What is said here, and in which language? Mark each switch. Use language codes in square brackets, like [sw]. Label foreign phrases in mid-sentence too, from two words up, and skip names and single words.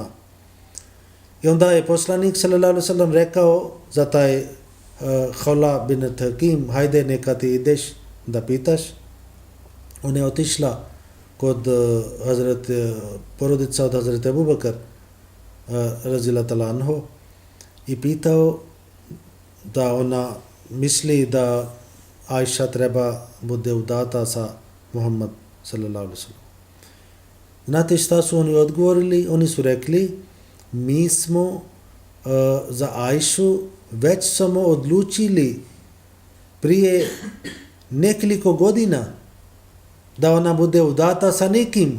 [bs] I onda je poslanik [ar] صلى الله عليه وسلم [bs] rekao za taj Khawla bint Hakim, hajde neka ti ideš da pitaš. Ona je otišla kod porodica od Hazreti Abu Bakr [ar] رضي الله تعالى عنه [bs] i pitao da ona misli da Ajša treba bude udata sa Muhammad [ar] صلى الله عليه وسلم. [bs] Znate šta su oni odgovorili? Oni su rekli, mi smo za Ajšu već smo odlučili prije nekoliko godina da ona bude udata sa nekim.